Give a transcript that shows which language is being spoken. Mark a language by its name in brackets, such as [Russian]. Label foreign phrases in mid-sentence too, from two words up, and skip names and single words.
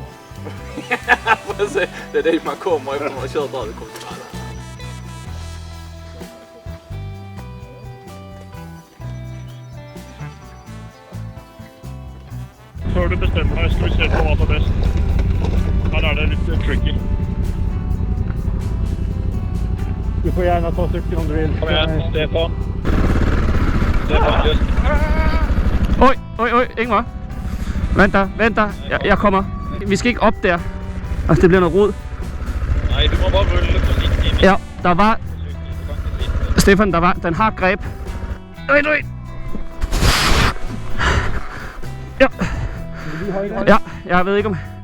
[Swedish] Det är dit man kommer ifrån. Man har kört där, det kommer till alla. [Norwegian] Før du bestemmer deg, skal vi se på hva som er best. Her er det litt tricky. [Swedish] Du får gärna ta cykeln om du vill. Kom igen, Stefan. Stefan, just. Oj, Ingvar. [Danish] Vent. Jeg kommer. Vi skal ikke op der. Altså, det bliver noget rod. Nej, du må bare rulle forsigtigt. Ja, der var... Stefan, den har greb. Øj. Ja, jeg ved ikke om...